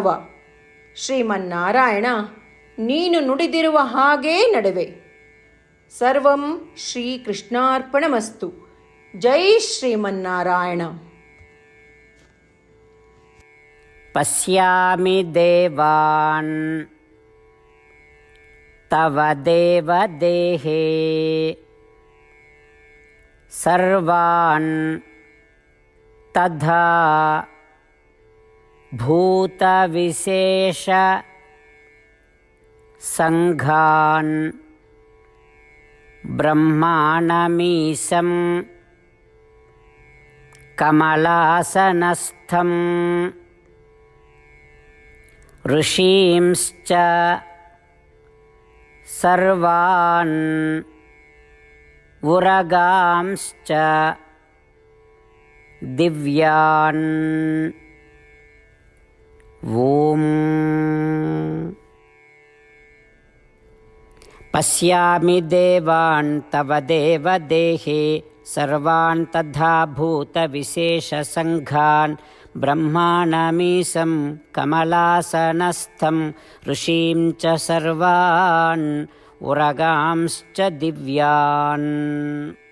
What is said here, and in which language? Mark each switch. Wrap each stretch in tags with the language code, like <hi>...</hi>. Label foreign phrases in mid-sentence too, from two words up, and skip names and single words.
<kn>ಶ್ರೀಮನ್ನಾರಾಯಣ, ನೀನು ನುಡಿದಿರುವ ಹಾಗೇ ನಡೆವೆ.</kn> <sa>ಸರ್ವಂ ಶ್ರೀಕೃಷ್ಣಾರ್ಪಣಮಸ್ತು. ಜೈ ಶ್ರೀಮನ್ನಾರಾಯಣ. ಪಶ್ಯಾಮಿ ದೇವಾನ್ ತವ ದೇವ ದೇಹೇ ಸರ್ವಾನ್ ತಥಾ ಭೂತ ವಿಶೇಷ ಸಂಘಾನ್ ಬ್ರಹ್ಮಾಣಮೀಶಂ ಕಮಲಾಸನಸ್ಥಂ ಋಷೀಂಶ್ಚ ಸರ್ವಾನ್ ಉರಗಾಂಶ್ಚ ದಿವ್ಯಾನ್. ಓಂ. ಪಶ್ಯಾಮಿ ದೇವಾನ್ ತವ ದೇವ ದೇಹೇ ಸರ್ವಾನ್ ತಥಾ ಭೂತ ವಿಶೇಷ ಸಂಘಾನ್ ಬ್ರಹ್ಮಾಣಮೀಶಂ ಕಮಲಾಸನಸ್ಥಂ ಋಷೀಂ ಚ ಸರ್ವಾನ್ ಉರಗಾಂಶ್ಚ ದಿವ್ಯಾನ್.</sa>